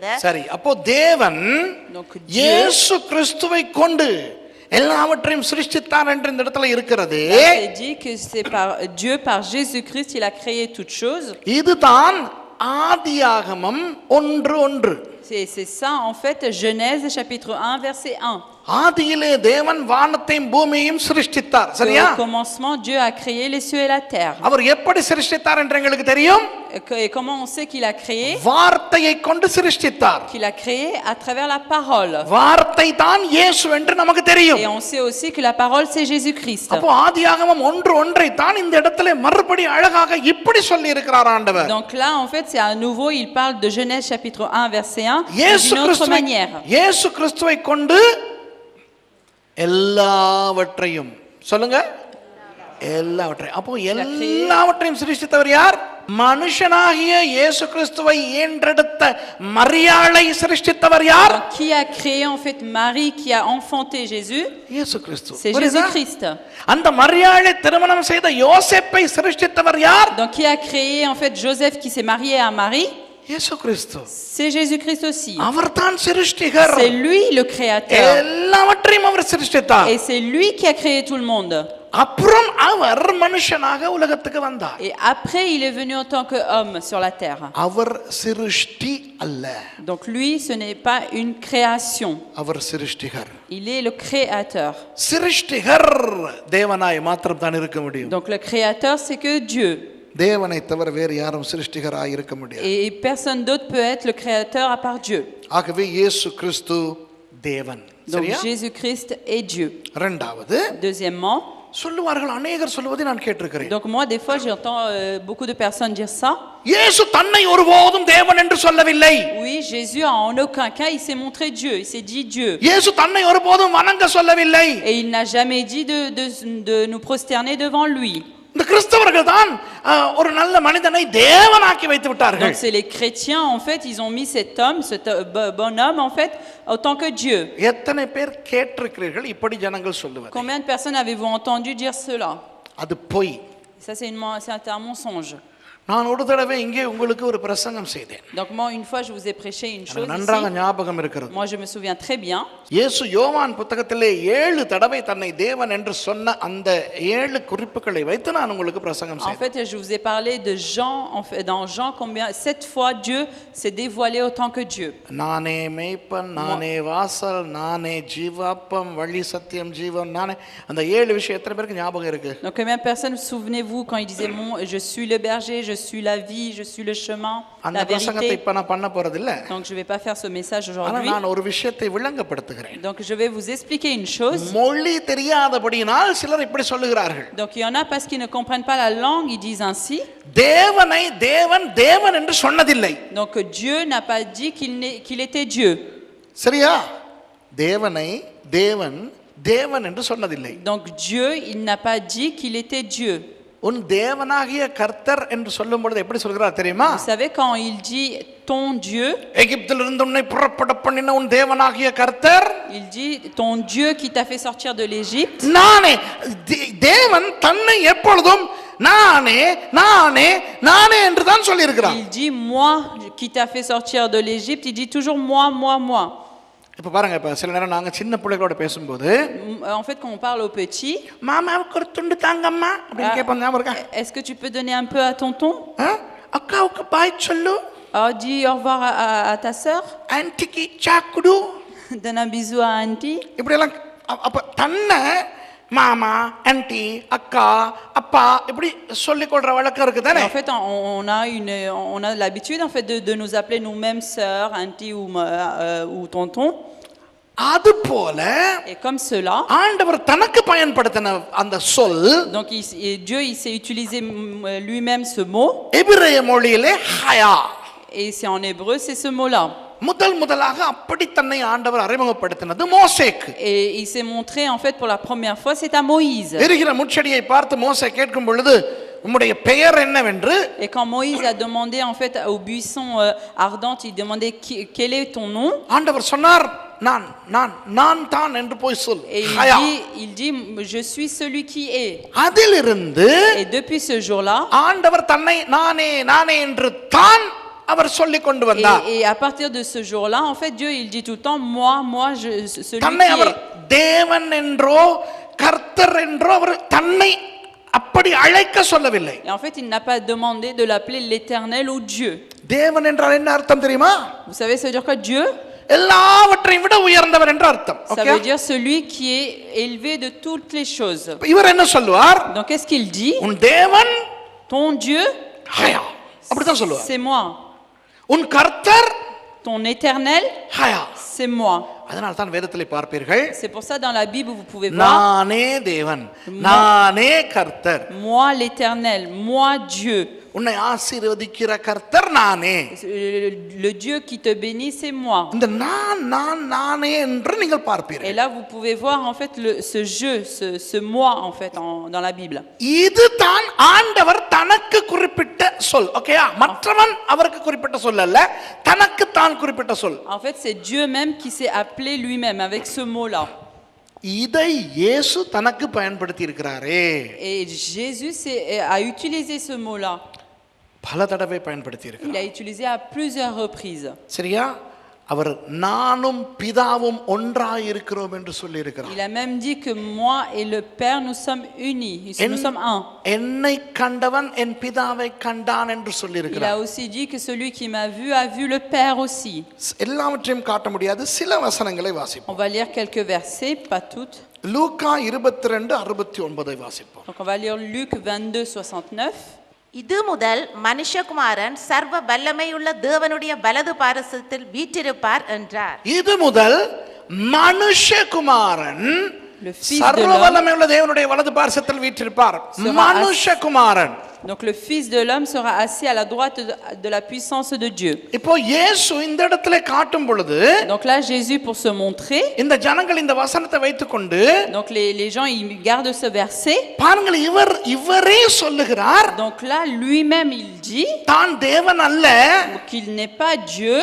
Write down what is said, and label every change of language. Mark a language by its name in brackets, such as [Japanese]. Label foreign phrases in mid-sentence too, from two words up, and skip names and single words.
[Tamil] சரி, அப்போ தேவன் இயேசு கிறிஸ்துவை கொண்டு எல்லாவற்றையும் சிருஷ்டித்தார் என்று இந்த இடத்துல இருக்கிறது. [French] C'est dit que c'est par Dieu, par Jésus-Christ, il a créé toutes choses. [Tamil] இதுதான் ஆதியாகமம் 1:1. [French] C'est ça en fait Genèse chapitre 1 verset 1. [Tamil] ஆதியிலே தேவன் வானத்தையும் பூமியையும் சிருஷ்டித்தார். சரியா? [French] Au commencement Dieu a créé les cieux et la terre. [Tamil] அவர் எப்படி சிருஷ்டித்தார் என்று எங்களுக்கு தெரியும். [French] Et comment on sait qu'il a créé? [Tamil] வார்த்தையை கொண்டு சிருஷ்டித்தார். [French] Qu'il a créé à travers la parole. [Tamil] வார்த்தை தான் இயேசு என்று நமக்கு தெரியும். [French] Et on sait aussi que la parole c'est Jésus-Christ. [Tamil] அப்போ ஆதியாகமம் 1:1 தான் இந்த இடத்திலே மறுபடி அழகாக இப்படி சொல்லி இருக்கிறார் ஆண்டவர். [French] Donc là en fait c'est à nouveau il parle de Genèse chapitre 1 verset 1 d'une autre manière. [Tamil] இயேசு கிறிஸ்துவை கொண்டு எல்லாவற்றையும் சொல்லுங்க, எல்லாவற்றையும். அப்போ எல்லாவற்றையும் சிருஷ்டித்தவர் யார்? மனுஷனாகிய இயேசு கிறிஸ்துவை ஈன்றெடுத்த மரியாளை சிருஷ்டித்தவர் யார்? [French] Donc, qui a créé en fait Marie, qui a enfanté Jésus? [Tamil] இயேசு கிறிஸ்து. [French] C'est Jésus-Christ. [Tamil] அந்த மரியாளை திருமணம் செய்த யோசேப்பை சிருஷ்டித்தவர் யார்? [French] Donc qui a créé en fait Joseph qui s'est marié à Marie? [Tamil] இயேசு கிறிஸ்து. [French] C'est Jésus-Christ aussi. [Tamil] அவர்தான் சிருஷ்டிகர். [French] C'est lui le créateur. [Tamil] எல்லாவற்றையும் அவர் சிருஷ்டித்தார். [French] Et c'est lui qui a créé tout le monde. [Tamil] அப்புறம் அவர் மனுஷனாக உலகத்துக்கு வந்தார். [French] Et après il est venu en tant qu'homme sur la terre. [Tamil] அவர் சிருஷ்டி அல்ல. [French] Donc lui ce n'est pas une création. [Tamil] அவர் சிருஷ்டிகர். [French] Il est le créateur. [Tamil] சிருஷ்டிகர் தேவனாய் மாத்திரம் தான் இருக்க முடியும். [French] Donc le créateur c'est que Dieu. [Tamil] தேவனை தவிர வேறு யாரும் சிருஷ்டிகராய் இருக்க முடியாது. [French] Et personne d'autre peut être le créateur à part Dieu. [Tamil] ஆகவே இயேசு கிறிஸ்து தேவன். [French] Donc [Tamil] சரியா? [French] Jésus-Christ est Dieu. [Tamil] இரண்டாவது [French] Deuxièmement, [Tamil] சொல்லுவார்கள், அநேகர் சொல்வதை நான் கேட்டிருக்கிறேன். [French] donc moi des fois j'entends beaucoup de personnes dire ça. [Tamil] இயேசு தன்னை ஒருபோதும் தேவன் என்று சொல்லவில்லை. [French] Oui, Jésus en aucun cas il s'est montré Dieu, il s'est dit Dieu. [Tamil] இயேசு தன்னை ஒருபோதும் வணங்க சொல்லவில்லை. [French] Et il n'a jamais dit de nous prosterner devant lui. [Tamil] இந்த கிறிஸ்தவர்கள் தான் ஒரு நல்ல மனிதனை தேவனாக்கி வைத்து விட்டார்கள். [French] Donc c'est les chrétiens en fait, ils ont mis cet homme, ce bonhomme en fait autant que Dieu. [Tamil] எத்தனை பேர் கேட்டிருக்கிறீர்கள் இப்படி ஜனங்கள் சொல்லுவது? [French] Combien de personnes avez-vous entendu dire cela? [Tamil] அது பொய். [French] Ça c'est un mensonge. [Tamil] நான் ஒரு தடவை இங்கே உங்களுக்கு ஒரு பிரசங்கம் செய்தேன். [French] Donc moi une fois je vous ai prêché une chose [Tamil] நன்றாக [French] ici. [Tamil] ஞாபகம் இருக்கிறது. [French] Moi je me souviens très bien. [Tamil] இயேசு யோவான் புத்தகத்திலே 7 தடவை தன்னை தேவன் என்று சொன்ன அந்த 7 குறிப்புகளை வைத்து நான் உங்களுக்கு பிரசங்கம் [French] En [Tamil] செய்தேன். [French] fait, je vous ai parlé de Jean, en fait, dans Jean, 7 fois Dieu s'est dévoilé autant que Dieu. [Tamil] நானே மேய்ப்பன், நானே வாசல், நானே ஜீவாப்பம், வழி சத்தியம் ஜீவன், நானே. அந்த 7 விஷயம் எத்தனை பேருக்கு ஞாபகம் இருக்கு? [French] Donc combien de personnes souvenez-vous quand il disait je suis le berger, je suis la vie, je suis le chemin, [Tamil] அந்த [French] la [Tamil] பிரசங்கத்தை [French] vérité. [Tamil] இப்ப நான் பண்ண போறது இல்ல. [French] Donc je vais pas faire ce message [Tamil] ஆனா [French] aujourd'hui. [Tamil] நான் ஒரு விஷயத்தை விளங்கப்படுத்துகிறேன். [French] Donc je vais vous expliquer une chose. [Tamil] மொழி தெரியாதபடியினால் சிலர் இப்படி சொல்லுகிறார்கள். [French] Donc il y en a parce qu'ils ne comprennent pas la langue, ils disent ainsi. [Tamil] தேவனை தேவன் தேவன் என்று சொன்னதில்லை. [French] Donc Dieu n'a pas dit qu'il était Dieu. [Tamil] சரியா? தேவனை தேவன் தேவன் என்று சொன்னதில்லை. [French] Donc Dieu, il n'a pas dit qu'il était Dieu. [Tamil] உன் தேவனாகிய கர்த்தர் என்று சொல்லும் பொழுது எப்படி சொல்கிறார் தெரியுமா? [French] Vous savez quand il dit ton Dieu, [Tamil] எகிப்திலிருந்து உன்னை புறப்பட பண்ணின உன் தேவனாகிய கர்த்தர், [French] il dit ton Dieu qui t'a fait sortir de l'Égypte. [Tamil] நானே. தேவன் தன்னை எப்பொழுதும் நானே நானே நானே என்று தான் சொல்லி இருக்கிறார். [French] Il dit moi qui t'a fait sortir de l'Égypte, il dit toujours moi, moi, moi. [Tamil] இப்ப பாருங்க, இப்ப சில நேரம் நாங்க சின்ன பிள்ளைகளோட பேசும்போது [French] En fait quand on parle aux petits, [Tamil] மாமாவுக்கு ஒரு துண்டு தாங்கம்மா அப்படின்னு கேட்போம். ஞாபகம் இருக்கா? [French] est-ce que tu peux donner un peu à tonton? [Tamil] அக்காவுக்கு பாய் சொல்லு, [French] Dis au revoir à ta sœur. [Tamil] ஆன்ட்டிக்கு சாக்குடு, [French] Donne un bisou à auntie. [Tamil] இப்படி எல்லாம். அப்ப தன்னை மாமா, ஆன்ட்டி, அக்கா, அப்பா இப்படி சொல்லிக் கொள்ற வழக்கம் இருக்கு தானே? [French] En fait on a l'habitude en fait de nous appeler nous-mêmes sœur, auntie ou tonton. [Tamil] அது போல [French] Et comme cela, [Tamil] ஆண்டவர் தனக்கு பயன்படுத்தின அந்த சொல், [French] donc Dieu il s'est utilisé lui-même ce mot. [Tamil] எபிரேய மொழியிலே ஹயா. [French] Et c'est en hébreu, c'est ce mot-là. [Tamil] முதலாக அப்படி தன்னை ஆண்டவர் அறிமுகப்படுத்தினது மோசேக்கு. [French] Et il s'est montré en fait pour la première fois, c'est à Moïse. [Tamil] எரிகிற முட்செடியை பார்த்து மோசே கேட்கும் பொழுது உம்முடைய பெயர் என்னவென்று, [French] Et quand Moïse a demandé en fait au buisson ardent, il demandait quel est ton nom? [Tamil] ஆண்டவர் சொன்னார் நான் நான் நான் தான் என்று போய் சொல். [French] Et il dit je suis celui qui est. [Tamil] அதிலிருந்து [French] Et depuis ce jour-là, [Tamil] ஆண்டவர் தன்னை நானே நானே என்று தான் அவர் சொல்லிக் கொண்டு வந்தார். [French] et à partir de ce jour-là, en fait Dieu il dit tout le temps moi celui [Tamil] தன்னை [French] qui [Tamil] அவர் [French] est. [Tamil] தேவன் என்றோ கர்த்தர் என்றோ அவர் தன்னை அப்படி அழைக்க சொல்லவில்லை. [French] Et en fait, il n'a pas demandé de l'appeler l'Éternel ou Dieu. [Tamil] தேவன் என்றால் என்ன அர்த்தம் தெரியுமா? [French] Vous savez, ça veut dire quoi Dieu? [Tamil] எல்லாவற்றையும் விட உயர்ந்தவர் என்ற அர்த்தம். [French] Ça veut dire celui qui est élevé de toutes les choses. [Tamil] இவர் என்ன சொல்லுவார்? [French] Donc qu'est-ce qu'il dit? [Tamil] உன் தேவன் [French] Ton Dieu, [Tamil] ஹயா, அப்படிதான் சொல்லுவார். [French] c'est moi. [Tamil] உன் கர்த்தர் [French] Ton Éternel, [Tamil] ஹயா. [French] c'est moi. [Tamil] அதனால தான் வேதத்திலே பார்ப்பீர்கள், [French] C'est pour ça dans la Bible vous pouvez voir [Tamil] நானே தேவன், நானே கர்த்தர். [French] moi l'Éternel, moi Dieu. [Tamil] உன்னை ஆசீர்வதிக்கிற கர்த்தர் நானே. [French] Le Dieu qui te bénit, c'est moi. [Tamil] இந்த நானே என்று நீங்கள் பார்ப்பீர்கள். [French] Et là, vous pouvez voir en fait ce je, ce moi en fait dans la Bible. [Tamil] இதுதான் ஆண்டவர் தனக்கு குறிப்பிட்ட சொல். ஓகேயா? மற்றவன் அவருக்கு குறிப்பிட்ட சொல் அல்ல, தனக்கு தான் குறிப்பிட்ட சொல். [French] En fait, c'est Dieu même qui s'est appelé lui-même avec ce mot-là. [Tamil] இதை இயேசு தனக்கு பயன்படுத்தி இருக்கிறாரே. Et Jésus a utilisé ce mot-là. பல தடவை பயன்படுத்தி இருக்கிறார். [French] Il a utilisé à plusieurs reprises. [Tamil] சரியா? அவர் நானும் பிதாவும் ஒன்றாய் இருக்கிறோம் என்று சொல்லி இருக்கிறார். [French] Il a même dit que moi et le Père nous sommes unis, nous sommes un. [Tamil] என்னை கண்டவன் என் பிதாவை கண்டான் என்று சொல்லி [French] Il a [Tamil] இருக்கிறார். [French] aussi dit que celui qui m'a vu a vu le Père aussi. [Tamil] எல்லாவற்றையும் காட்ட முடியாது, சில வசனங்களை வாசிப்போம். [French] On va lire quelques versets, pas toutes. [Tamil] லூக்கா 22:69 வாசிப்போம். [French] Donc on va lire Luc 22:69. [Tamil] இது முதல் மனுஷகுமாரன் சர்வ வல்லமையுள்ள தேவனுடைய வலது பாரசத்தில் வீற்றிருப்பார் என்றார். இது முதல் மனுஷகுமாரன் [French] Le fils de [Tamil] சர்வ [French] l'homme [Tamil] வல்லமையுள்ள தேவனுடைய வலது பார்சத்தில் வீற்றிருப்பார். மனுஷகுமாரன். [French] Donc le fils de l'homme sera assis à la droite de la puissance de Dieu. [Tamil] இப்போ இயேசு இந்த இடத்துல காட்டும் பொழுது, [French] Donc là Jésus pour se montrer, [Tamil] இந்த ஜனங்கள் இந்த வசனத்தை வைத்துக்கொண்டு, [French] donc les gens ils gardent ce verset. [Tamil] பாருங்கள், இவரே சொல்லுகிறார், Donc là lui-même il dit தான் தேவன் அல்ல, [French] qu'il n'est pas Dieu,